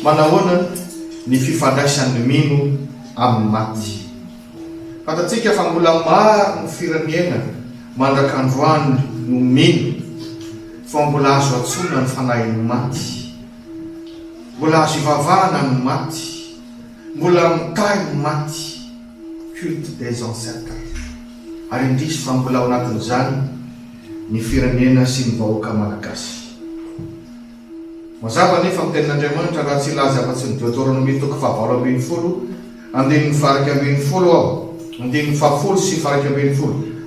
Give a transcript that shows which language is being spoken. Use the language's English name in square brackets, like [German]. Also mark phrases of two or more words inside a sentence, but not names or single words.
[Malagasy] Manahoana ny fifandraisan'ny mino amin'ny maty? Fantatsika fa mbola maro ny firenena mandrak'androany no mino fa mbola azo atsona ny fanahin'ny maty, mbola azo ivavahana ny maty, mbola mitahy ny maty, [French] culte des ancêtres. [Malagasy] Ary indrisy fa mbola ao anatin'izany ny firenena sy ny vahoaka malagasy. Mazava nefa amin'ny tenin'Andriamanitra raha tsy laza afa-tsy ny Deutéronomie toko 7:20 andininy faraky 20 ao, andininy 7 sy faraky 20.